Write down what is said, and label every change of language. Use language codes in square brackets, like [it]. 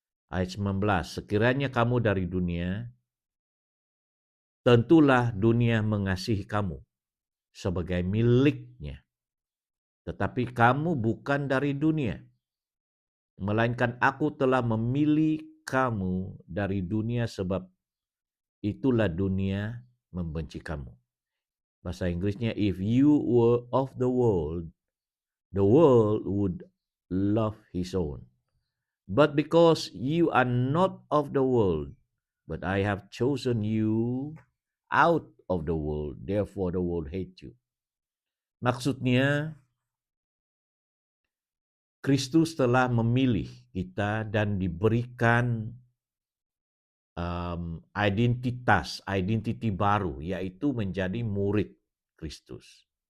[ms] Ayat 19, sekiranya kamu dari dunia, tentulah dunia mengasihi kamu sebagai miliknya. Tetapi kamu bukan dari dunia, melainkan aku telah memilih kamu dari dunia, sebab itulah dunia membenci kamu. Bahasa Inggrisnya, [en] if you were of the world would love his own. But because you are not of the world, but I have chosen you out of the world, therefore the world hate you. [ms] Maksudnya, Kristus telah memilih kita dan diberikan identiti baru, yaitu menjadi murid Kristus.